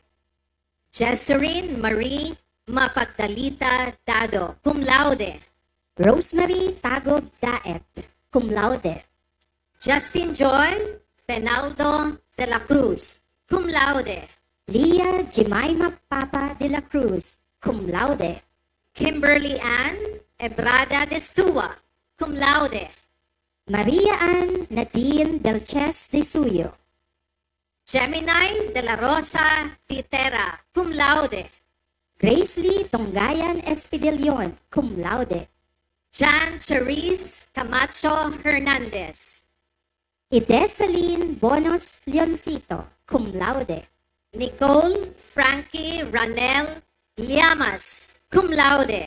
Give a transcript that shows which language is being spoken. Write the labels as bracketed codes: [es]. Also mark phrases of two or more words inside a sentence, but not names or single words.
[en] Jesserine Marie Mapagdalita Dado, [la] cum laude. [en] Rosemary Tagob Daet, [la] cum laude. [en] Justin Joy Penaldo de la Cruz, [la] cum laude. [en] Leah Jemima Papa de la Cruz, [la] cum laude. [en] Kimberly Ann Ebrada de Stua, [la] cum laude. [en] Maria Ann Nadine Belches de Suyo. Gemini de la Rosa Titera, [la] cum laude. [en] Grace Lee Tongayan Espidelion, [la] cum laude. [en] Jan Cherise Camacho Hernandez. Idesaline Bonos Leoncito, [la] cum laude. [en] Nicole Frankie Ranel Llamas, [la] cum laude.